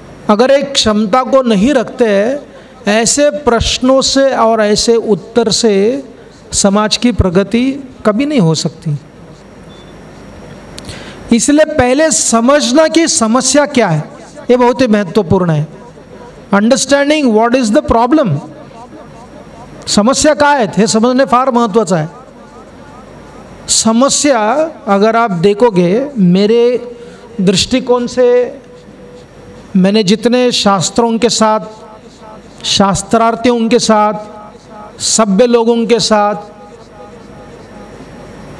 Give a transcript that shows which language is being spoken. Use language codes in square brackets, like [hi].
[hi] अगर एक क्षमता को नहीं रखते, ऐसे प्रश्नों से और ऐसे उत्तर से समाज की प्रगति कभी नहीं हो सकती। इसलिए पहले समझना कि समस्या क्या है, ये बहुत ही महत्वपूर्ण है। [en] understanding what is the problem, [mr] समस्या काय आहेत हे समजणे फार महत्त्वाचं आहे। [hi] समस्या अगर आप देखोगे, मेरे दृष्टिकोण से मैंने जितने शास्त्रों के साथ, शास्त्रार्थियों के साथ, सभ्य लोगों के साथ